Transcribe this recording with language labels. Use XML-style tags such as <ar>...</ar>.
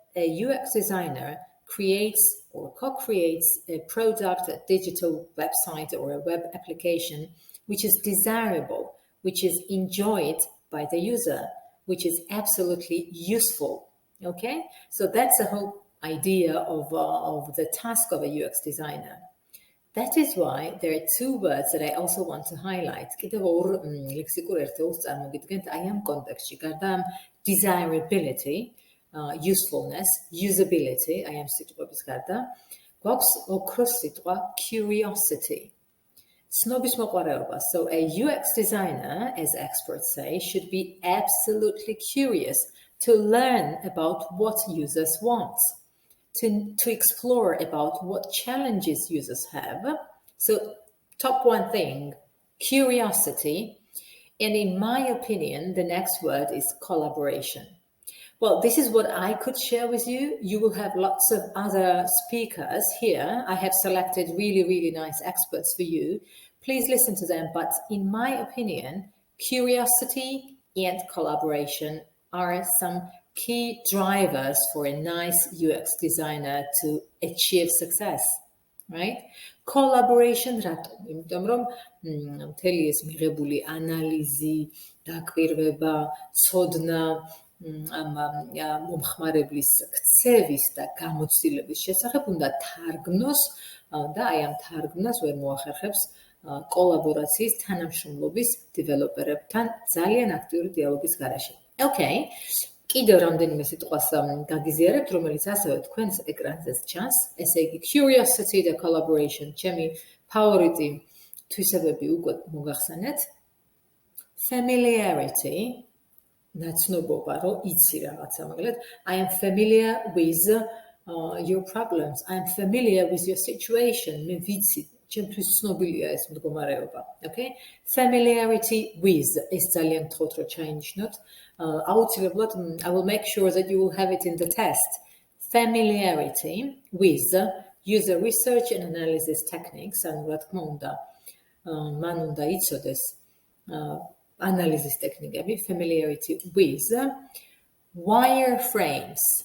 <en>a UX designer creates or co-creates a product, a digital website or a web application which is desirable, which is enjoyed by the user, which is absolutely useful. Okay, so that's the whole idea of the task of a UX designer. That is why there are two words that I also want to highlight.</en> <ka>კიდევ ორ ლექსიკურ ერთეულს წარმოგიდგენთ აი ამ კონტექსტში. გარდა ამ desirability, usefulness, usability, აი ამ სიტყვების გარდა, გვაქვს ოქროს სიტყვა curiosity. ცნობის მოყვარეობა.</ka> <en>So a UX designer, as experts say, should be absolutely curious to learn about what users want. To explore about what challenges users have. So top one thing, curiosity. And in my opinion, the next word is collaboration. Well, this is what I could share with you. You will have lots of other speakers here. I have selected really, really nice experts for you. Please listen to them. But in my opinion, curiosity and collaboration are some key drivers for a nice UX designer to achieve success, right?</en> <ka>Collaboration, იმიტომ რომ მთელი ეს მიღებული ანალიზი, დაკვირვება, ცოდნა ამ მომხმარებლის ქცევის და გამოცდილების შესახებ უნდა თარგმნოს და აი ამ თარგმნას ვერ მოახერხებს კოლაბორაციის თანამშრომლობის დეველოპერებთან ძალიან აქტიური დიალოგის გარეშე. Okay. კიდევ რამდენიმე სიტყვას გაგიზიარებთ, რომელიც ასევე თქვენს ეკრანზეც ჩანს. ესე იგი, curiosity და collaboration, ჩემი ფავორიტი თვისებები უკვე მოგახსენეთ.</ka> <en>Familiarity,</en> <ka>ნაცნობობა, რომ იცი რაღაცა, მაგალითად,</ka> <en>I am familiar with your problems. I am familiar with your situation.</en> <ka>მე ვიცი, ჩემთვის ცნობილია ეს მდგომარეობა. Okay?</ka> <en>Familiarity with,</en> <ka>ეს ძალიან გთხოვთ, რომ ჩაინიშნოთ. აუცილებლად,</ka> <en>I will make sure that you will have it in the test. Familiarity with user research and analysis techniques,</en> <ka>ანუ რა თქმა უნდა, მან უნდა იცოდეს ანალიზის ტექნიკები,</ka> <en>familiarity with wireframes.</en>